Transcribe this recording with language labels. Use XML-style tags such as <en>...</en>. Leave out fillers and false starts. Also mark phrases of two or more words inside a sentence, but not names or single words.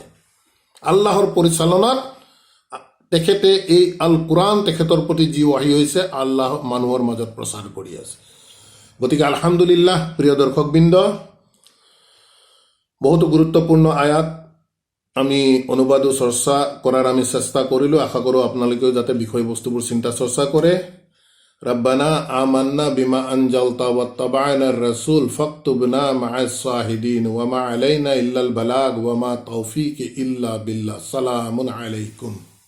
<as>আল্লাহৰ পৰিচালনাত তেখেতে এই আল কোৰাণ তেখেতৰ প্ৰতি যি ৱাহি হৈছে, আল্লাহ মানুহৰ মাজত প্ৰচাৰ কৰি আছে। গতিকে আলহামদুলিল্লাহ, প্ৰিয় দৰ্শকবৃন্দ, বহুতো গুৰুত্বপূৰ্ণ আয়াত আমি অনুবাদ ও চৰ্চা কৰাৰ আমি চেষ্টা কৰিলোঁ। আশা কৰোঁ আপোনালোকেও যাতে বিষয়বস্তুবোৰ চিন্তা চৰ্চা কৰে।</as> <ar>ربنا آمنا بما أنزلت واتبعنا الرسول فاكتبنا مع الشاهدين وما علينا إلا البلاغ وما توفيق إلا بالله. سلام عليكم.</ar>